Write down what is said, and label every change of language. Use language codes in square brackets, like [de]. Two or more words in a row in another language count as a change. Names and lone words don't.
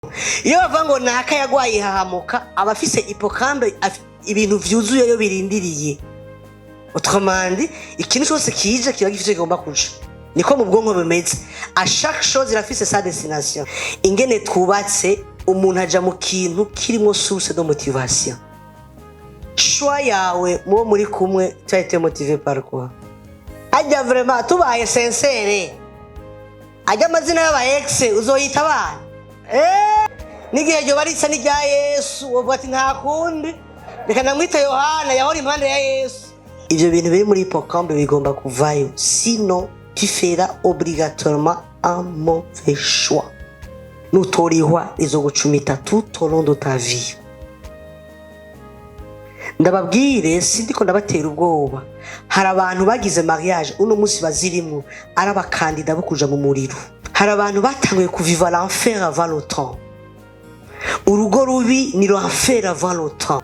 [rn] iyo bava ngo naka yagwaye hahamuka abafise hippocampe ibintu vyuzuye yo birindiriye autrement ikintu cyose kije kiba gifite kigomba kuja niko mu bwonko bimeze [fr] a chaque chose [rn] irafise [fr] sa destination [rn] ingene twubatse umuntu aja mu kintu kirimo [fr] source de motivation [rn] choix yawe mubo muri kumwe [fr] tu as été motivé par quoi [rn] ajya vraiment tubaye sincere ajya amazina y'aba ex uzoyita abana n'igihe ryo baritsa n'irya Yesu uvuga ati nta kundi reka namwita Yohana yahora impande ya Yesu. Ivyo bintu biri muri hippocampe bigomba kuvayo, [fr] sinon tu feras obligatoirement un mauvais choix. [rn] Nutorihwa izogucumita [fr] tout au long de ta vie. [rn] Ndababwire sindiko ndabatera ubwoba, hari abantu bagize mariage uno munsi bazirimwo ari abakandida bo kuja mu muriro, hari abantu batanguye kuviva [fr] l'enfer avant le temps. [rn] Urugo rubi ni [fr] l'enfer avant le temps.